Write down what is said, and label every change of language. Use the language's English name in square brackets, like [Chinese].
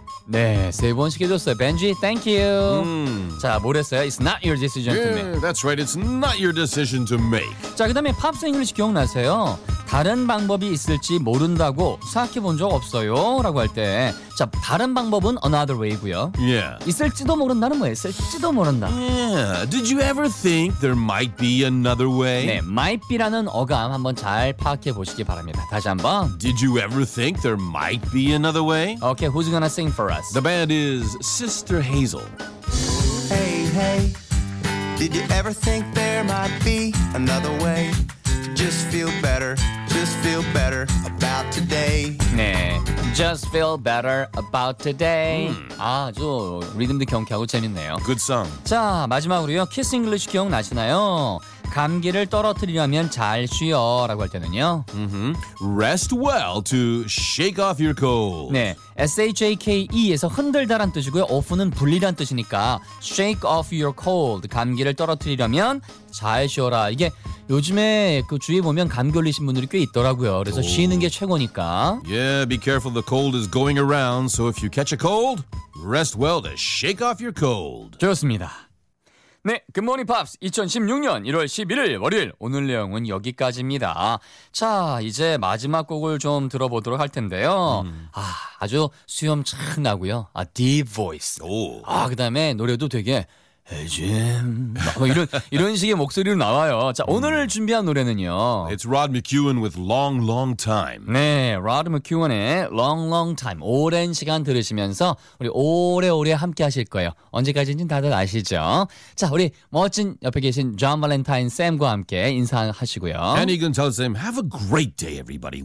[Korean] 네, 세 번씩 해줬어요. Benji, [English] thank you. [Korean] 자, 뭐랬어요? [English] It's not your decision to make. Yeah, that's right. It's not your decision to make. [Korean] 자, 그 다음에 Pops English 기억나세요? 다른 방법이 있을지 모른다고 생각해 본 적 없어요. 라고 할 때, 자, 다른 방법은 another way고요. [English] Yeah. [Korean] 있을지도 모른다는 뭐예요? 있을지도 모른다. [English] Yeah. Did you ever think there might be another way? [Korean] 네, [English] might be [Korean] 라는 어감 한번 잘 파악해 보시기 바랍니다. 다시 한번. [English] Did you ever think there might be another way? Okay, who's gonna sing for us? The band is Sister Hazel. Hey, hey, did you ever think there might be another way? Just feel better, just feel better about today. 네, just feel better about today. [Korean] 아주 리듬도 경쾌하고 재밌네요. [English] Good song. [Korean] 자, 마지막으로요. Kiss English 기억나시나요? 감기를 떨어뜨리려면 잘 쉬어라고 할 때는요. [English] Mm-hmm. Rest well to shake off your cold. [Korean] 네, shake에서 흔들다란 뜻이고요. off는 분리란 뜻이니까 [English] shake off your cold. [Korean] 감기를 떨어뜨리려면 잘 쉬어라. 이게 요즘에 그 주위 보면 감기 걸리신 분들이 꽤 있더라고요. 그래서 oh. 쉬는 게 최고니까. [English] Yeah, be careful. The cold is going around. So if you catch a cold, rest well to shake off your cold. [Korean] 좋습니다. 네, Good Morning Pops 2016년 1월 11일 월요일 오늘 내용은 여기까지입니다. 자, 이제 마지막 곡을 좀 들어보도록 할 텐데요. 아, 아주 수염 착 나고요. 아, [English] deep voice. [Korean] 오. 아, 그다음에 노래도 되게 Jim. 뭐 이런 식의 목소리로 나와요. 자, 오늘 준비한 노래는요. [English] It's Rod McEwen with Long Long Time. [Korean] 네, Rod McEwen의 Long Long Time. 오랜 시간 들으시면서 우리 오래오래 함께 하실 거예요. 언제까지인지 다들 아시죠? 자, 우리 멋진 옆에 계신 John Valentine Sam과 함께 인사하시고요. [English] And you can tell Sam, have a great day everybody.